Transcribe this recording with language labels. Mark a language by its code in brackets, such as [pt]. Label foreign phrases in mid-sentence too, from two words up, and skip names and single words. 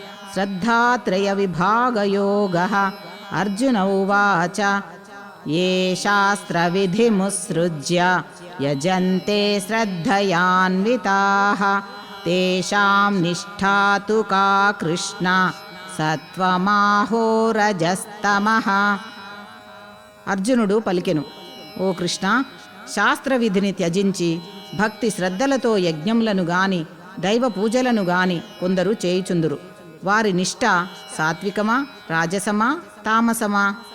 [sa] श्रद्धात्रयविभागयोगः। अर्जुन उवाच ये शास्त्रविधिमुत्सृज्य यजन्ते श्रद्धयान्विताः तेषां निष्ठा तु का कृष्ण సత్వమాహోరజస్తమః. [te] అర్జునుడు పలికెను, ఓ కృష్ణ, శాస్త్రవిధిని త్యజించి భక్తి శ్రద్ధలతో యజ్ఞములను గాని దైవ పూజలను గాని కొందరు చేయుచుందురు. వారి నిష్ఠ సాత్వికమా, రాజసమా, తామసమా?